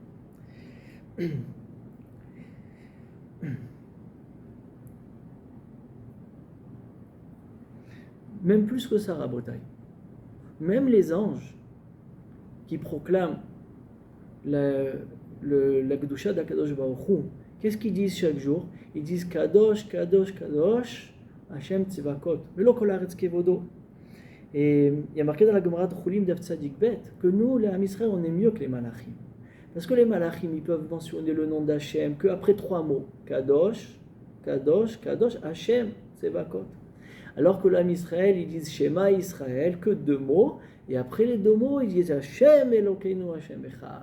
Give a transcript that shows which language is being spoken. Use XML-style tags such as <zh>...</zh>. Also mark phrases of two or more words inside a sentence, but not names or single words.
<fr>Même plus que ça, Rabotai. Même les anges qui proclament la Kedusha</fr> <he>הקדוש ברוך הוא,</he> <fr>qu'est-ce qu'ils disent chaque jour? Ils disent</fr> <he>קדוש קדוש קדוש השם צבאות מלא כל הארץ כבודו.</he> <fr>Et il y a marqué dans la Gemara de Chulim</fr> <he>דף צדי בית</he> <fr>que nous, les</fr> <he>עם ישראל,</he> <fr>on est mieux que les Malachim. Parce que les Malachim, ils peuvent mentionner le nom d'Hachem qu'après 3 mots.</fr> <he>קדוש קדוש קדוש השם צבאות.</he> <fr>Alors que</fr> <he>עם ישראל,</he> <fr>ils disent Shema Israël, que 2 mots, et après les 2 mots, ils disent</fr> <he>השם אלוקינו השם אחד.</he>